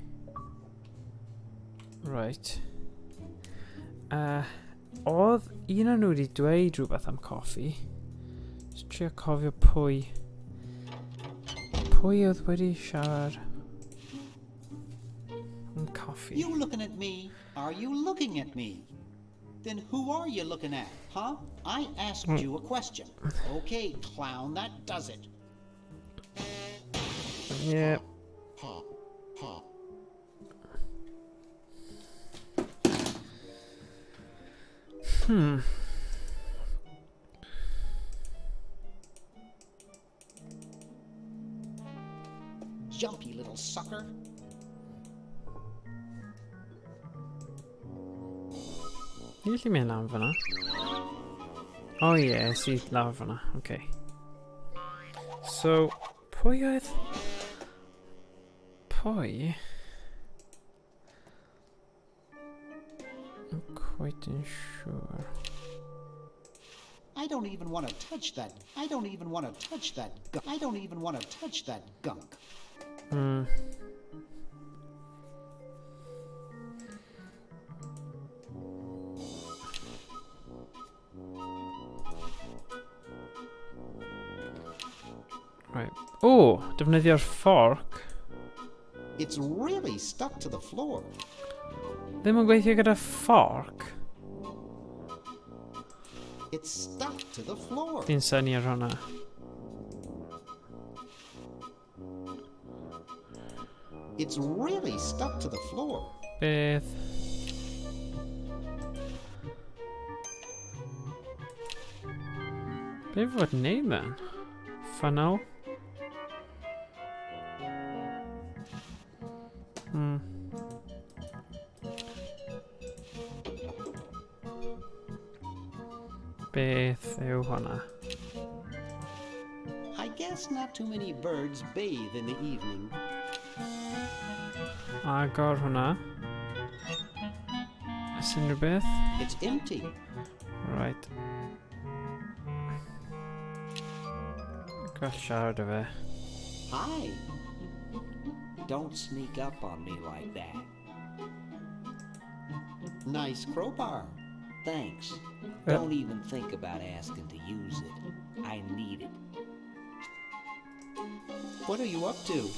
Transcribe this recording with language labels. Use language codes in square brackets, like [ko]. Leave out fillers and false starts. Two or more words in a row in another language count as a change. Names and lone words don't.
[en] Right. [cy] Oedd un o'n nhw wedi dweud rhywbeth am coffi. Just trio cofio pwy. Pwy oedd wedi siarad am coffi? [en] You looking at me? Are you looking at me? Then who are you looking at, huh? I asked you a question. Okay, clown, that does it. Yeah. Jumpy little sucker. [cy] Ni gallu mynd am fyna. [en] Oh yeah, [cy] si lawr fyna. Okay. So, pwy oedd... Pwy? [en] I'm quite unsure. I don't even want to touch that. I don't even want to touch that. I don't even want to touch that gunk. Right. [cy] Oh, defnyddio'r fork. [en] It's really stuck to the floor. [cy] Ddim yn gweithio gyda fork. [en] It's stuck to the floor. [cy] Fi'n synnu ar hwnna. [en] It's really stuck to the floor. [cy] Beth? Beth fod neud then? [en] Funnel? [cy] Beth yw hwnna? [en] I guess not too many birds bathe in the evening. [cy] Agor hwnna. Ys unrhyw beth? [en] It's empty. Right. [cy] Gall siarad o fe. [en] Hi. Don't sneak up on me like that. Nice crowbar. Thanks. Don't even think about asking to use it. I need it. What are you up to?